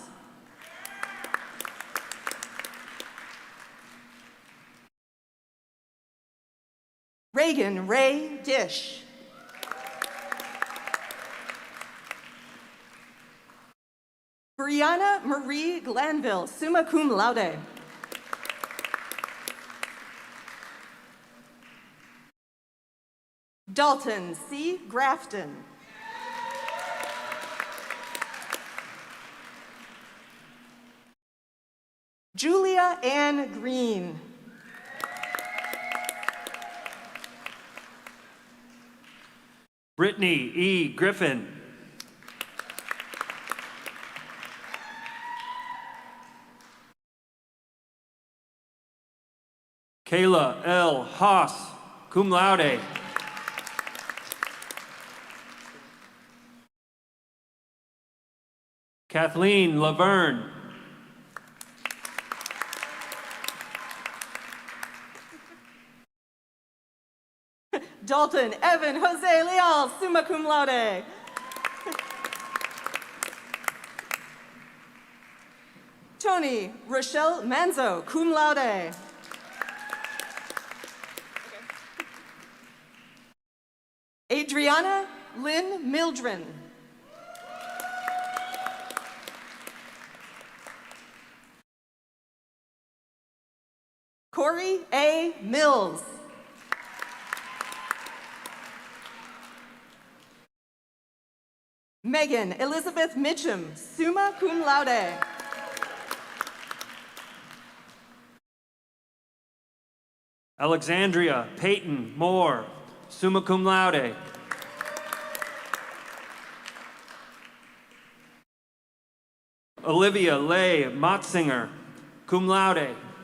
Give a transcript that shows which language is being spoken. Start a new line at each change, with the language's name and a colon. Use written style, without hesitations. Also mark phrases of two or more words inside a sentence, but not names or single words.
English: Reagan Ray Dish. Brianna Marie Glanville,
Latin: summa cum laude.
English: Dalton C. Grafton. Julia Ann Green. Brittany E. Griffin. Kayla L. Haas,
Latin: cum laude.
English: Kathleen Laverne. Dalton Evan Jose Leal,
Latin: summa cum laude.
English: Tony Rochelle Manzo,
Latin: cum laude.
English: Adriana Lynn Mildren. Corey A. Mills. Megan Elizabeth Mitchum,
Latin: summa cum laude.
English: Alexandria Peyton Moore,
Latin: summa cum laude.
English: Olivia Leigh Motzinger,
Latin: cum laude.